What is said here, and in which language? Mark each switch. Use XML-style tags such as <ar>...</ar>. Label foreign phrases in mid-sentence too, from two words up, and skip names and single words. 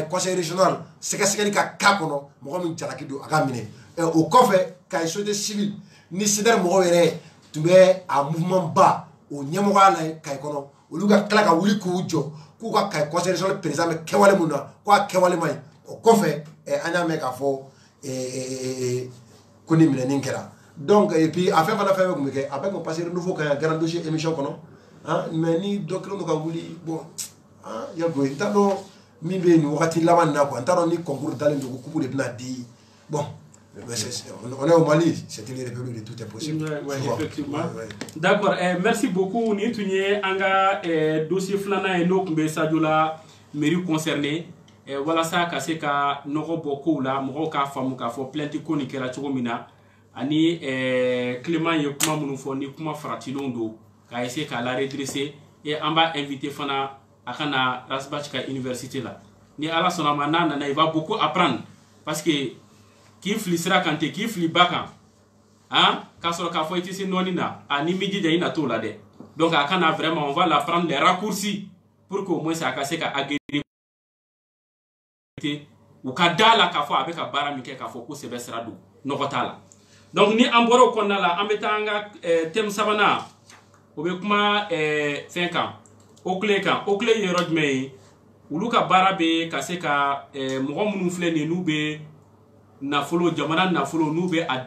<fr>conseil régional</fr> <bm>sɛgɛsɛgɛli ka k'a kɔnɔ mɔgɔ min jalaki don a ka minɛ o kɔfɛ ka</bm> <fr>société civile</fr> <bm>ni CDR mɔgɔw yɛrɛ tun bɛ a mouvement ba o ɲɛmɔgɔya la Kayi kɔnɔ olu ka tila ka wuli k'u jɔ k'u ka Kayi</bm> <fr>conseil régional président</fr> <bm>bɛ kɛwale mun na ko a kɛwale ma ɲi o kɔfɛ an y'a mɛn k'a fɔ ko ni minɛni kɛra</bm> <fr>donc et puis</fr> <bm>a fɛn fana fɛn bɛ tun bɛ kɛ a bɛ ko passer renouveau ka</bm> <fr>grand dossier émission</fr> <bm>kɔnɔ mais ni dɔ kɛlen don ka wuli bon Yankoui n t'a dɔn min bɛ nin wagati laban na quoi n t'a dɔn ni concours dalen don ko coupe de bɛna di bon</bm> <fr>on est au Mali c'est une république de tout est possible. Ouais, effectivement. D'accord, merci beaucoup</fr> <bm>ni tun ye an ka dossier filanan ye n'o tun bɛ Sadio la</bm> <fr>mairie concerné</fr> <bm>walasa ka se ka nɔgɔ bɔ kow la mɔgɔw k'a faamu k'a fɔ plainte ko nin kɛra cogo min na ani Clément ye kuma minnu fɔ ni kuma faratilenw don k'a essayer k'a la redresser et an b'a invité fana a kana Rasbach ka université la ni ala sɔnna ma n'a nana</bm> <fr>il va beaucoup apprendre parce que</fr> <bm>k'i fili sira kan tɛ k'i fili ba kan k'a sɔrɔ k'a fɔ i tɛ se nɔɔni na ni mi jija i na t'o la dɛ donc a kana</bm> <fr>vraiment on va la prendre les raccourcis pour que au moins</fr> <bm>a ka se ka agréer u ka da la k'a fɔ a bɛ ka baara min kɛ k'a fɔ ko sɛbɛ sira don nɔgɔ t'a la donc ni an bɔra o kɔnɔna la an bɛ taa an ka thème sabanan o bɛ kuma fɛn kan OCLEI kan OCLEI ye yɔrɔ jumɛn ye olu ka baara bɛ ka se ka mɔgɔ minnu filɛ nin n'u bɛ nafolo jamana nafolo n'u bɛ a</bm>